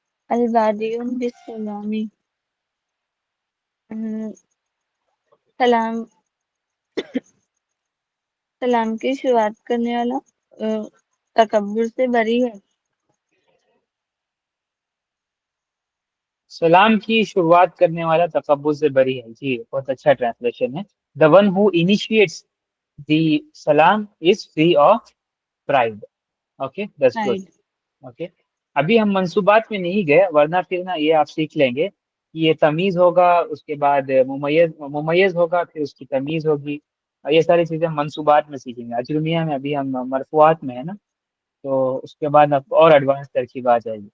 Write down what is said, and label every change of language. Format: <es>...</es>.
<ar>البادئ بالسلام</ar> <ur>سلام سلام کی شروعات کرنے والا تکبر سے بری ہے. سلام کی شروعات کرنے والا تکبر سے بری ہے. جی بہت اچھا ٹرانسلیشن ہے.</ur> <en>The one who initiates the salam is free of pride. Okay, that's good. Okay.</en> <ur>ابھی ہم منصوبات میں نہیں گئے ورنہ پھر نا یہ آپ سیکھ لیں گے. یہ تمیز ہوگا, اس کے بعد ممیز ہوگا, پھر اس کی تمیز ہوگی. یہ ساری چیزیں ہم منصوبات میں سیکھیں گے. اجرمیہ میں ابھی ہم مرفوعات میں ہے نا, تو اس کے بعد اب اور ایڈوانس ترکیب آ جائے گی.</ur>